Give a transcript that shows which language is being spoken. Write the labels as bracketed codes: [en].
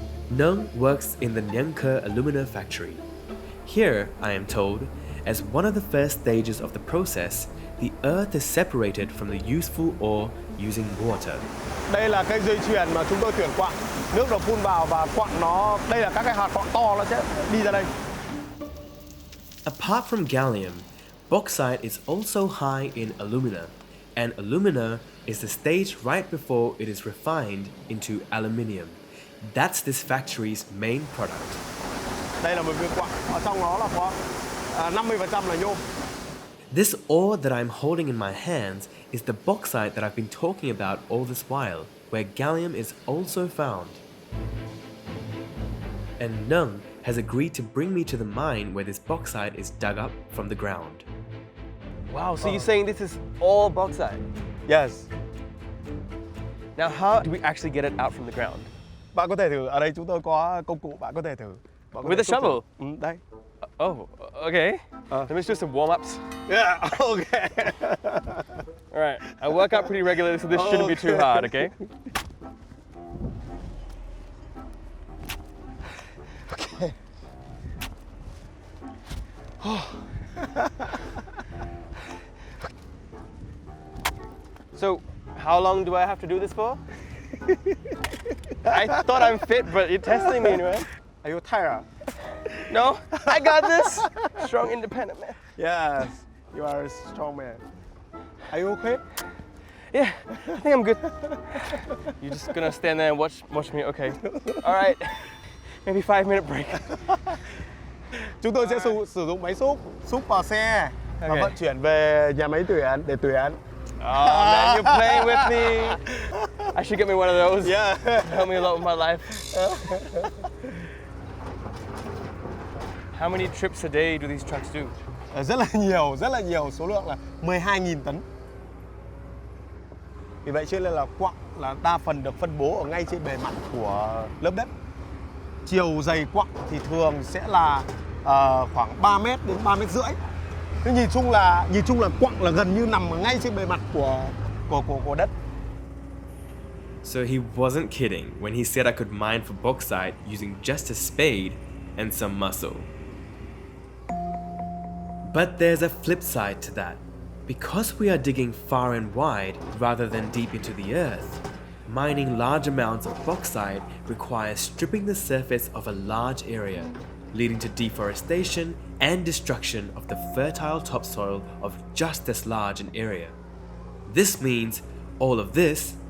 [en] Nhan works in the Nhan Co alumina factory. Here, I am told, as one of the first stages of the process, the earth is separated from the useful ore using water. [vi] Đây là cái dây chuyền mà chúng tôi chuyển quặng. Nước được phun vào và quặng nó, đây là các cái hạt quặng to nó sẽ đi ra đây. [en] Apart from gallium, bauxite is also high in alumina, and alumina is the stage right before it is refined into aluminium. That's this factory's main product. [vi] Đây là một viên quặng, ở trong nó là có 50% là nhôm. [en] This ore that I'm holding in my hands is the bauxite that I've been talking about all this while, where gallium is also found. And Nhan has agreed to bring me to the mine where this bauxite is dug up from the ground. Wow, so you're saying this is all bauxite? Yes. Now how do we actually get it out from the ground? [vi] Bạn có thể thử, ở đây chúng tôi có công cụ, bạn có thể thử. Bạn có [en] With [vi] thể [en] a [vi] xúc [en] shovel? [vi] thử. Đây. [en] Oh, okay. Let me do some warm-ups. Yeah, okay. All right, I work out pretty regularly, so this shouldn't be too hard, okay? Okay. So, how long do I have to do this for? I thought I'm fit, but you're testing me anyway. Are you tired? No, I got this. Strong, independent man. Yes, you are a strong man. Are you okay? Yeah, I think I'm good. You're just gonna stand there and watch me, okay? All right, maybe 5-minute break. [vi] Chúng tôi sẽ sử dụng máy xúc vào xe và [en] Okay. [vi] vận chuyển về nhà máy tuyển để tuyển. [en] Oh man, you're playing with me. I should get me one of those. Yeah. Help me a lot with my life. How many trips a day do these trucks do? [vi] Rất là nhiều, số lượng là 12.000 tấn. Vì vậy cho nên là quặng là đa phần được phân bố ở ngay trên bề mặt của lớp đất. Chiều dày quặng thì thường sẽ là khoảng 3 mét đến 3 mét rưỡi. Thế nhìn chung là quặng là gần như nằm ở ngay trên bề mặt của đất. [en] So he wasn't kidding when he said I could mine for bauxite using just a spade and some muscle. But there's a flip side to that. Because we are digging far and wide rather than deep into the earth, mining large amounts of bauxite requires stripping the surface of a large area, leading to deforestation and destruction of the fertile topsoil of just this large an area. This means all of this